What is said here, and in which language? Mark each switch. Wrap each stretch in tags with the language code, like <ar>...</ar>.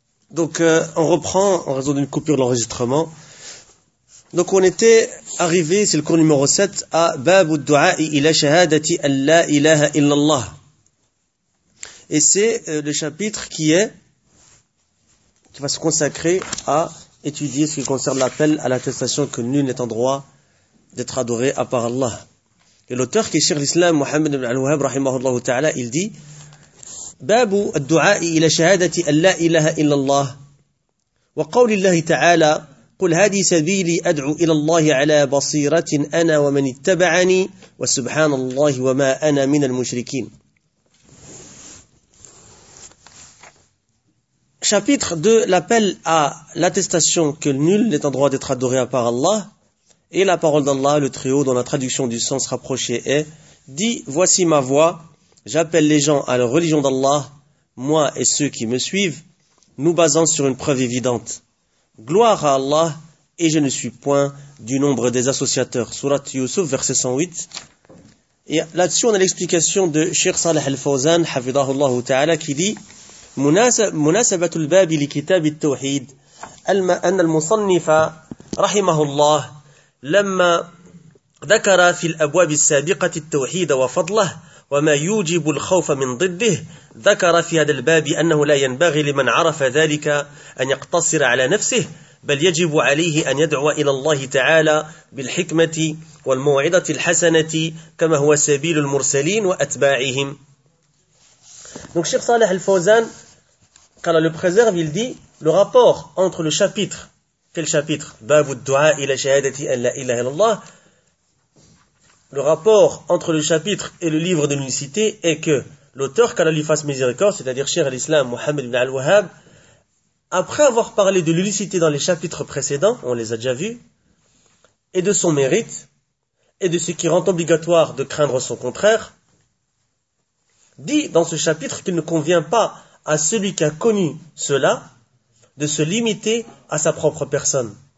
<fr>Donc, on reprend en raison d'une coupure de l'enregistrement. Donc, on était arrivé, c'est le cours numéro 7, à</fr> <ar>Babu du'a'i ila shahadati an la ilaha illallah.</ar> <fr>Et c'est le chapitre qui va se consacrer à étudier ce qui concerne l'appel à l'attestation que nul n'est en droit d'être adoré à part Allah. Et l'auteur qui est Cheikh l'Islam, Mohammed ibn al-Wahhab, rahimahullah ta'ala, il dit</fr> <ar>باب الدعاء إلى شهادة أن لا إله إلا الله وقول الله تعالى قل هذه سبيلي أدعو إلى الله على بصيرة أنا ومن اتبعني وسبحان الله وما أنا من المشركين.</ar> <fr>Chapitre 2, l'appel à l'attestation que nul n'est en droit d'être adoré à part Allah et la parole d'Allah, le Très-Haut, dont la traduction du sens rapproché est dit, voici ma voix. J'appelle les gens à la religion d'Allah, moi et ceux qui me suivent, nous basant sur une preuve évidente. Gloire à Allah, et je ne suis point du nombre des associateurs. Surat Yusuf, verset 108. Et là-dessus, on a l'explication de Cheikh Salih Al-Fawzan, hafidahullah ta'ala, qui dit «</fr> <ar>Munasabatul babi li kitab al-tawhid, anna al-musannifa, rahimahullah, lamma dhakara fil abwab al-sabiqati al-tawhid wa fadlah » وما يوجب الخوف من ضده ذكر في هذا الباب أنه لا ينبغي لمن عرف ذلك أن يقتصر على نفسه بل يجب عليه أن يدعو إلى الله تعالى بالحكمة والموعظة الحسنة كما هو سبيل المرسلين وأتباعهم.</ar> <fr>Donc Cheikh Salih Al-Fawzan, quand le préserve, il dit le rapport entre le chapitre, quel chapitre,</fr> <ar>باب الدعاء إلى شهادة أن لا إله إلا الله.</ar> <fr>Le rapport entre le chapitre et le livre de l'unicité est que l'auteur, qu'Allah lui fasse miséricorde, c'est-à-dire Cheikh al-Islam Mohammed ibn al-Wahhab, après avoir parlé de l'unicité dans les chapitres précédents, on les a déjà vus, et de son mérite, et de ce qui rend obligatoire de craindre son contraire, dit dans ce chapitre qu'il ne convient pas à celui qui a connu cela de se limiter à sa propre personne.</fr>